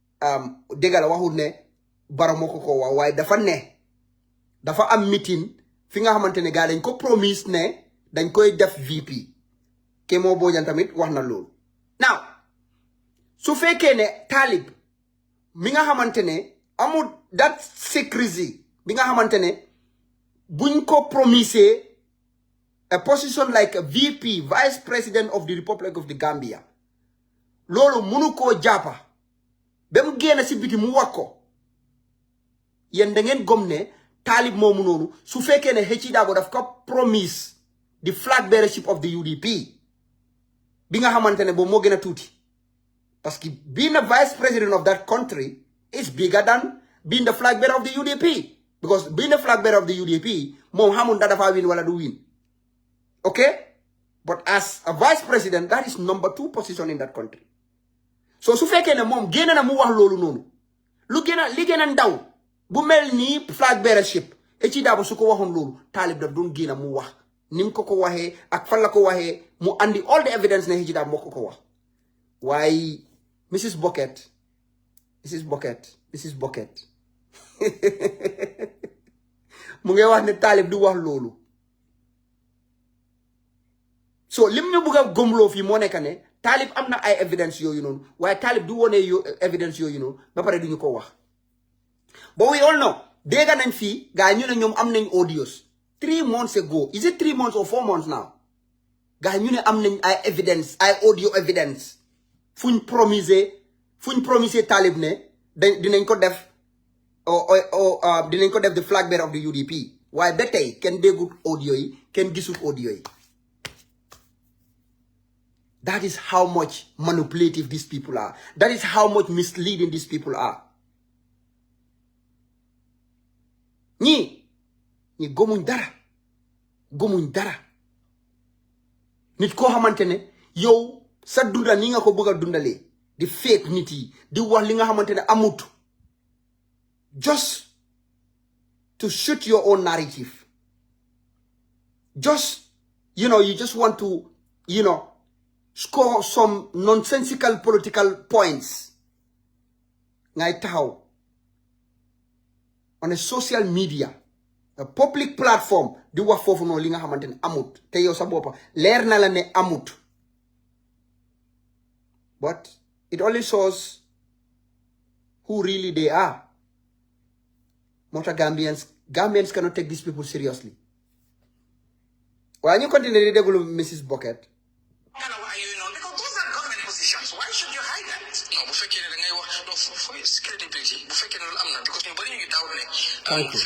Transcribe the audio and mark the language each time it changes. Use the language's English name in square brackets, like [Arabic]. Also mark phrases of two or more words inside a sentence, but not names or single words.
[Wolof] dégala waxul ne baro moko ko wax waaye dafa am meeting fi nga xamantene gaa dañ ko promise ne dañ koy def VP Kémo Bojang tamit wax na loolu now su fekkee ne Talib mi nga xamantene amul [English] that secrecy [Wolof] bi nga xamantene buñ ko promise [English] a position like a VP, Vice President of the Republic of the Gambia. [Wolof] Lolo munu ko japa. Bem gena si biti mu wako. Yen da ngeen gomne Talib moomu nonu su fekkee ne 𝒂𝒐𝒊𝒏 daf ko [English] promise the flag bearership of the UDP. [Wolof] Bi nga xamantene bo mo gëna tuuti. [French] Parce que [English] being a vice president of that country is bigger than being the flag bearer of the UDP. Because being the flag bearer of the UDP, [Wolof] moom xamul da dafa win wala du win. [English] Okay? But as a vice president, that is number 2 position in that country. [Wolof] So su fekkee ne moom génn na mu wax loolu noonu li gën a ndaw bu mel ni [English] flag bearership [Wolof] 𝒂𝒐𝒊𝒏 su ko waxoon loolu Talib daf doon génn mu wax ni mu ko waxee ak fan la ko waxee mu andi [English] all the evidence [Wolof] ne 𝒂𝒐𝒊𝒏 moo ko wax waaye Mrs Bucket mu ngi wax ne Talib du wax loolu so lim ñu bëgg a gëmloo fii moo nekk ne Talib am na ay evidence yooyu noonu waaye Talib du wone evidence yooyu noonu ba pare duñu ko wax [English] but we all know [Wolof] dégg nañ fii gaa ñu ne ñoom am nañ audios [English] 3 months ago is it 3 months or 4 months now [Wolof] gaa ñu ne am nañ ay evidence ay [English] audio evidence [Wolof] fuñ promise Talib ne dinañ ko def dinañ ko def [English] the flag bearer of the UDP [Wolof] waaye ba tey kenn déggut audio yi kenn gisul audio yi. [English] That is how much manipulative these people are. That is how much misleading these people are. [Wolof] Ñi gomuñ dara nit koo xamante ne yow sa dunda ni nga ko bëgg a dundalee di fake nit yi di wax li nga xamante ne amut [English] just to shoot your own narrative. Just you just want to score some nonsensical political points [Wolof] ngay taxaw [English] on a social media a public platform [Wolof] di wax foofu noonu li nga xamante ne amut te yow sa boppa leer na la ne amut [English] but it only shows who really they are. [Wolof] Moo tax [English] Gambians cannot take these people seriously. [Wolof] Waaye ñu continue di déglu Mrs Bucket. [English] Thank you.